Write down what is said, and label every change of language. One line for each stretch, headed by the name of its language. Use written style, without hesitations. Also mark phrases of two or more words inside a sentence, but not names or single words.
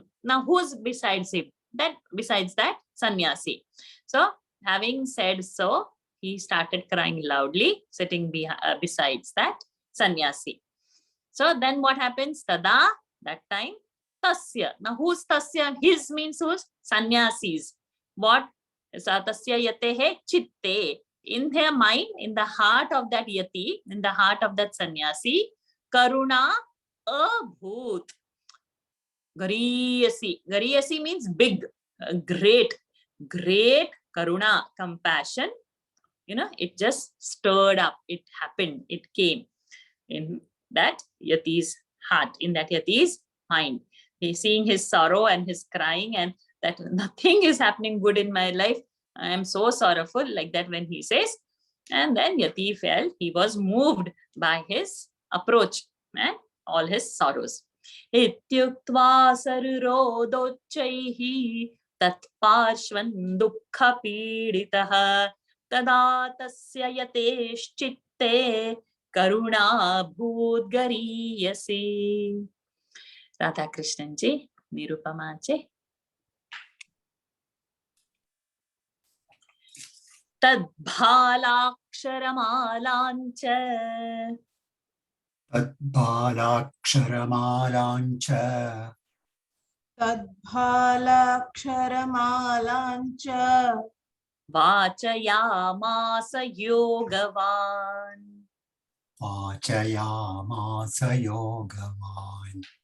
English: Now, who's besides him? Besides that, sannyasi. So, having said so, he started crying loudly, sitting besides that sannyasi. So then what happens? Tada, that time, tasya. Now who's tasya? His means who's? Sannyasis. What?
Sanskrit: Tasya yatehe chitte.
English: In their mind, in the heart of that yati, in the heart of that sannyasi,
Sanskrit: karuna, abhut. Gariyasi.
English: Gariyasi means big, great, great karuna, compassion. You know, it just stirred up, it happened, it came in that Yati's heart, in that Yati's mind. He's seeing his sorrow and his crying, and that nothing is happening good in my life. I am so sorrowful, like that when he says. And then Yati felt, he was moved by his approach and all his sorrows.
Sanskrit: Ityuktva sarurodocchaihi tatparshvan dukkha piditaha tada tasya yateshchitte karuna bhut gariyase. Radha Krishnan ji, Nirupama ji. Tadbhalaksharamalancha तद्बालाक्षरमालाञ्च तद्भालाक्षरमालाञ्च vachayamasa yogavan. वाचयामास योगवान्